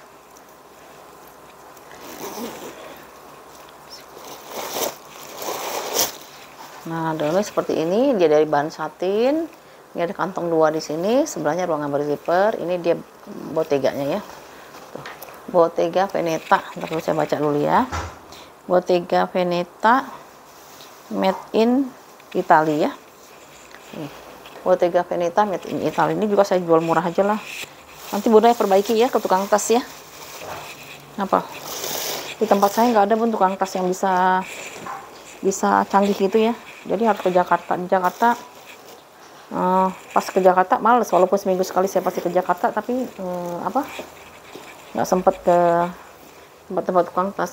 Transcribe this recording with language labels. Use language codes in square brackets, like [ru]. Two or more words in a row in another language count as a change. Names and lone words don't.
[id] Nah, dalamnya seperti ini, dia dari bahan satin. Ini ada kantong dua di sini, sebelahnya ruangan berzipper. Ini dia boteganya ya. Tuh. Bottega Veneta. Ntar dulu saya baca dulu ya. Bottega Veneta [en] made in Italy [id] ya. Nih. Bottega Veneta [en] made in Italy. [id] Ini juga saya jual murah aja lah. Nanti bunda perbaiki ya ke tukang tas ya. Apa? Di tempat saya nggak ada pun tukang tas yang bisa canggih gitu ya. Jadi harus ke Jakarta. Di Jakarta pas ke Jakarta males, walaupun seminggu sekali saya pasti ke Jakarta, tapi nggak sempet ke tempat-tempat tukang tas.